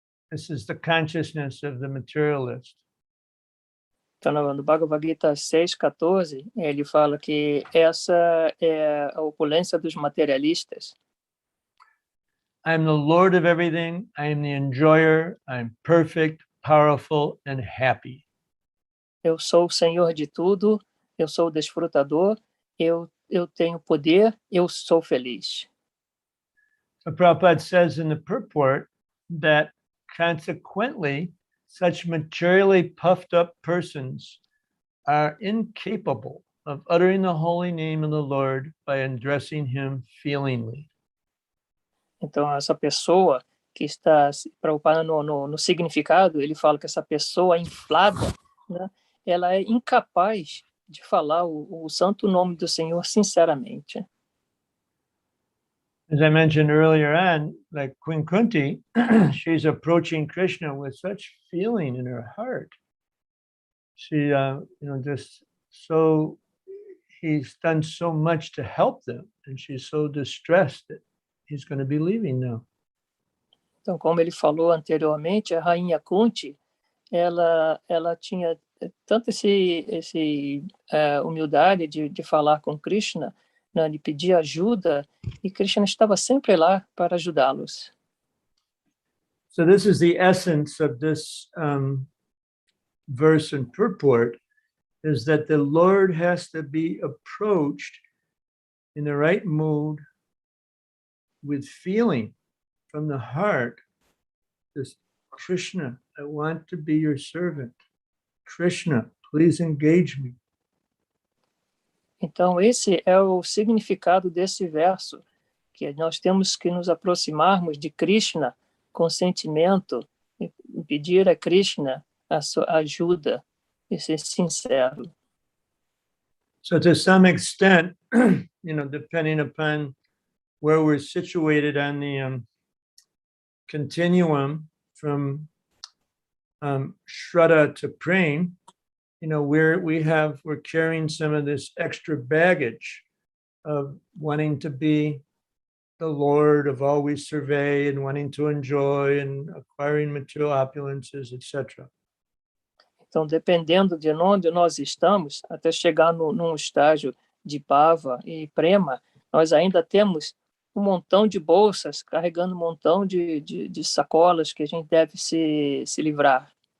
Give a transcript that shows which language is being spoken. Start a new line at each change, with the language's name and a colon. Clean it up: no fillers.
English: This is the consciousness of the materialist.
Portuguese: Então, no Bhagavad Gita 6:14, ele fala que essa é a opulência dos materialistas.
English: I am the Lord of everything. I am the enjoyer. I am perfect, powerful, and happy.
Portuguese: Eu sou o Senhor de tudo, eu sou o desfrutador, eu tenho poder, eu sou feliz.
English: So Prabhupada says in the purport that consequently, such materially puffed up persons are incapable of uttering the holy name of the Lord by addressing him feelingly.
Portuguese: Então, essa pessoa que está, Prabhupada no significado, ele fala que essa pessoa inflada, né, ela é incapaz de falar o santo nome do Senhor sinceramente.
English: As I mentioned earlier on, like Queen Kunti, she's approaching Krishna with such feeling in her heart. She, just so, he's done so much to help them, and she's so distressed that he's going to be leaving now.
Portuguese: Então, como ele falou anteriormente, a rainha Kunti, ela tinha tanto esse humildade de falar com Krishna, né, de pedir ajuda, e Krishna estava sempre lá para ajudá-los.
English: So this is the essence of this verse and purport, is that the Lord has to be approached in the right mood, with feeling from the heart. This Krishna, I want to be your servant. Krishna, please engage me.
Portuguese: Então, esse é o significado desse verso, que nós temos que nos aproximarmos de Krishna com sentimento e pedir a Krishna a sua ajuda e ser sincero.
English: So to some extent, depending upon where we're situated on the continuum from Shraddha to Prem, we're carrying some of this extra baggage of wanting to be the Lord, of always survey and wanting to enjoy and acquiring material opulences, etc.
Portuguese: Então, dependendo de onde nós estamos, até chegar num estágio de Bhava e Prema, nós ainda temos um montão de bolsas, carregando um montão de sacolas que a gente deve se livrar.